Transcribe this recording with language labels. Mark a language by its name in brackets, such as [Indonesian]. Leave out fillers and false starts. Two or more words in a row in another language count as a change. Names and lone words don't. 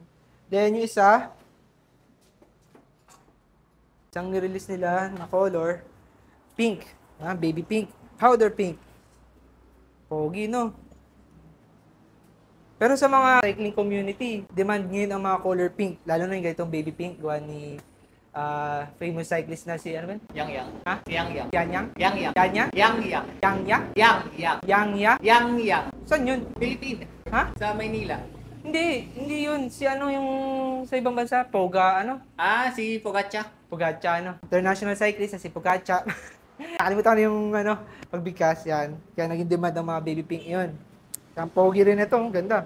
[Filipino] Then yung isang nirelease nila na color, pink. [English] Baby pink. Powder pink. [Filipino] Pogi, no? Pero sa mga [English] cycling community, [Filipino] demand ngayon ang mga color pink. Lalo na yung ganitong [English] baby pink, [Filipino] gawa ni [English] famous cyclist [Filipino] na si ano ba? Yang. Ha? Yang. Yang. Yang. Yang. Yang. Yang. Saan yun? Philippines. Ha? Sa Maynila. Hindi yun. Si yung sa ibang bansa, Poga, Si Pogacar. Pogacar, [English] International cyclist [Filipino] na si Pogacar. Nakalimutan ko yung, pagbigkas, yan. Kaya naging demand ng mga baby pink yun. Ang pogi rin ito, ganda.